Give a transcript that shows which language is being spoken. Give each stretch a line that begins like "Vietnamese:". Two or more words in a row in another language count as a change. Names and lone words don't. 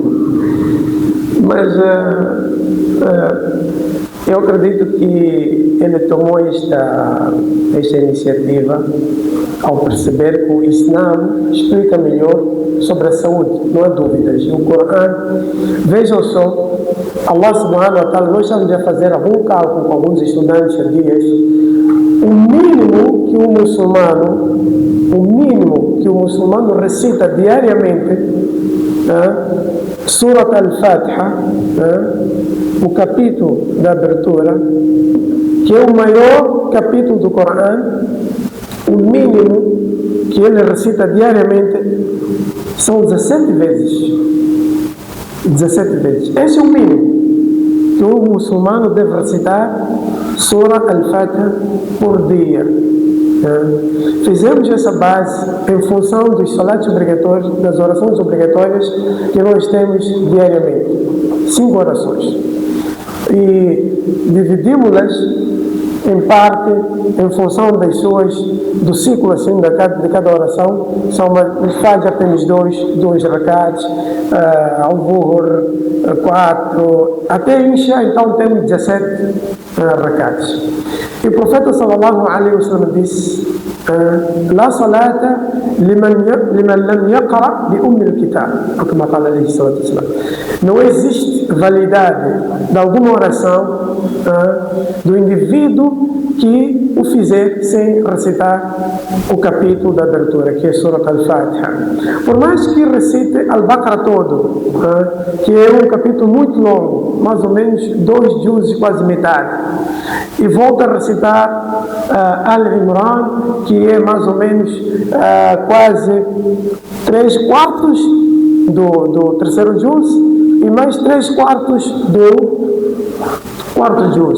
Portuguese: Mas eu acredito que ele tomou esta iniciativa ao perceber que o Islã explica melhor sobre a saúde, não há dúvidas. E o Corão, vejam só,
Arabic: الله سبحانه وتعالى,
Portuguese: nós estamos a fazer algum cálculo com alguns estudantes há dias, o mínimo que o muçulmano recita diariamente, Surat al-Fatiha, o capítulo da abertura, que é o maior capítulo do Corão, o mínimo que ele recita diariamente são 17 vezes. 17 vezes. Esse é o mínimo que o muçulmano deve recitar, Surat al-Fatiha, por dia. Fizemos essa base em função dos salats obrigatórios, das orações obrigatórias que nós temos diariamente. 5 orações. E dividimos-las em parte, em função das suas, do ciclo assim, de cada oração. Nos faz apenas dois rakats, ao Zuhr, 4, até Isha, então temos 17 rakats. E o profeta
Arabic: صلى الله عليه وسلم disse: لا صلاة لمن لم يقرأ بأم الكتاب.
Portuguese: Como fala ali, não existe validade de alguma oração do indivíduo que o fizer sem recitar o capítulo da abertura, que é Surat al-Fatiha. Por mais que recite Al-Baqarah todo, que é um capítulo muito longo, mais ou menos 2 juzes, quase metade, e volta a recitar Al-Imran, que é mais ou menos quase 3/4 do terceiro juz, e mais 3/4 do quarto juz.